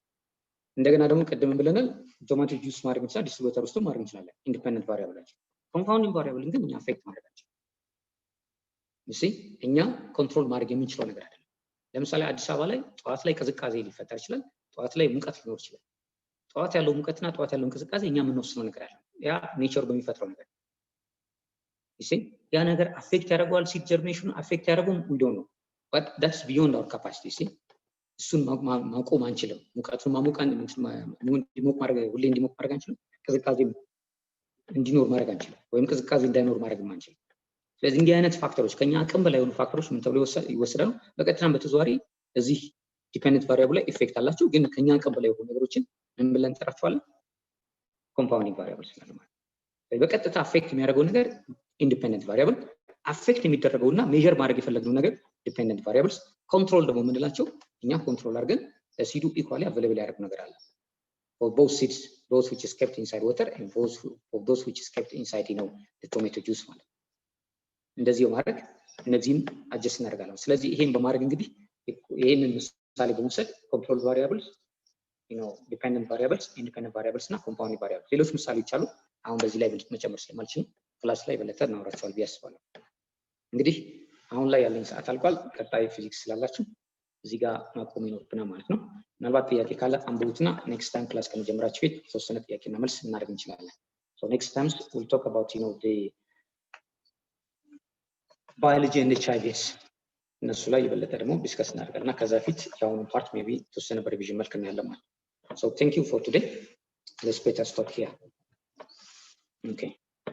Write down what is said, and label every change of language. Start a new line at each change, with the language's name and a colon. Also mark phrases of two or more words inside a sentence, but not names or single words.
Amharic: እንደገና ደግሞ ቀደም ብለናል
English: tomato juice
Amharic: ማድረግ ይችላል፣ ዲስትሪቢዩተር ውስጥ ማድረግ ይችላል።
English: independent variables compounding variable
Amharic: ግን እኛ አፌክት ማድረግ አንችልም። እሺ እኛ ኮንትሮል ማድረግ የምንችለው ነገር አይደለም። ለምሳሌ አዲስ አበባ ላይ ጠዋት ላይ ቅዝቃዜ ሊፈጠር ይችላል፣ ጠዋት ላይ ሙቀት ሊኖር ይችላል። ጠዋት ያለው ሙቀትና ጠዋት ያለው ቅዝቃዜ እኛ የምንወስነው ነገር አለ። ያ ኔቸር በሚፈጥረው ነገር እሺ ያ ነገር አፌክት ያደርገዋል። ሲድ ጀርሚኔሽኑ አፌክት ያደርገውም እንደው ነው
English: but that's beyond our capacity.
Amharic: እሺ እሱን ማቆም አንችልም። ሙቀቱን ማሞቃን እንዲሞቅ ማድረግ ሁሌ እንዲሞቅ ማድረግ አንችልም። ቅዝቃዜ እንዲኖር ማድረግ አንችልም፣ ወይም ቅዝቃዜ እንዳይኖር ማድረግ አንችልም። ስለዚህ እንዲህ አይነት ፋክተሮች ከኛ አቅም በላይ የሆኑ ፋክተሮች ምን ተብለው ይወሰዳሉ? በቀጥታም በተዘዋዋሪ እዚህ
English: dependent variable
Amharic: ላይ ኢፌክት አላቸው። ግን ከኛ አቅም በላይ የሆኑ ነገሮችን ምን ብለን እንጠራቸዋለን?
English: compounding variables
Amharic: ማለት ነው። በቀጥታ አፌክት የሚያደርገው ነገር
English: independent variable፣
Amharic: አፌክት የሚደረገውና ሜዠር ማድረግ የፈለግነው ነገር
English: dependent variables።
Amharic: ኮንትሮል ደግሞ የምንላቸው እኛ ኮንትሮል አድርገን ለሲዱ ኢኳሊ አቬሌብል ያደርግ ነገር አለ።
English: for both seeds, those which is kept inside water and those which is kept inside, you know, the tomato juice
Amharic: ማለት እንደዚህ በማድረግ እነዚህን አጀስት እናደርጋለን። ስለዚህ ይሄን በማድረግ እንግዲህ ይሄንን ምሳሌ በመውሰድ
English: control variables፣ you know, dependent variables, independent variables
Amharic: እና
English: compounding variables
Amharic: ሌሎች ምሳሌዎች አሉ። አሁን በዚህ ላይ መጨመር ስለማልችል ክላስ ላይ በለጠ እናወራቸዋል ብዬ አስባለሁ። እንግዲህ አሁን ላይ ያለኝ ሰዓት አልቋል። ቀጣይ ፊዚክስ ስላላችሁ እዚህ ጋር ማቆም ይኖርብናል ማለት ነው። ምናልባት ጥያቄ ካለ አንብቡትና
English: next time
Amharic: ክላስ ከመጀመራችሁ በፊት የተወሰነ ጥያቄና መልስ እናደርግ እንችላለን።
English: so next time we'll talk about, you know, the biology and HIVs
Amharic: እነሱ ላይ የበለጠ ደግሞ ዲስከስ እናደርጋለን። ከዛ በፊት ያሁኑ ፓርት ሜቢ የተወሰነ በሪቪዥን መልክ እናያለን ማለት ነው።
English: so thank you for today. Let's better stop here. Okay.